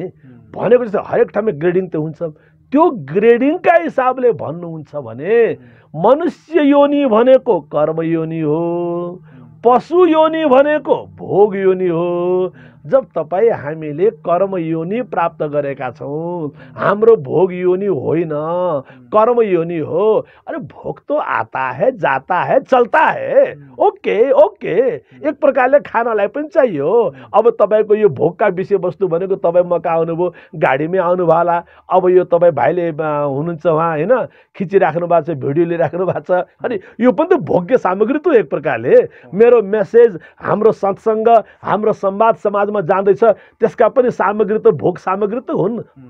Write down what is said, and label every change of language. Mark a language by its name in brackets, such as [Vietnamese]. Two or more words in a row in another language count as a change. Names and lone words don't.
[Nepali] भनेको जस्तो हरेक ठाउँमा ग्रेडिङ त हुन्छ। त्यो ग्रेडिङका हिसाबले भन्नुहुन्छ भने मनुष्य योनि भनेको कर्म योनि हो, पशु योनि भनेको भोग योनि हो। जब तपाईँ हामीले कर्म योनि प्राप्त गरेका छौँ, हाम्रो भोग योनि होइन, कर्म योनि हो। [Hindi] अरे भोग तो आता है, जाता है, चलता है, [English] okay okay, [Nepali] एक प्रकारले खानालाई पनि चाहियो। अब तपाईँको यो भोगका विषयवस्तु भनेको तपाईँ मका आउनुभयो, गाडीमै आउनुभयो होला। अब यो तपाईँ भाइले हुनुहुन्छ उहाँ, होइन, खिचिराख्नु भएको छ, भिडियो लिइराख्नु भएको छ, अनि यो पनि त भोग्य सामग्री त एक प्रकारले। मेरो मेसेज, हाम्रो सत्सङ्ग, हाम्रो संवाद समाजमा जाँदैछ, त्यसका पनि सामग्री त भोग सामग्री त हुन्।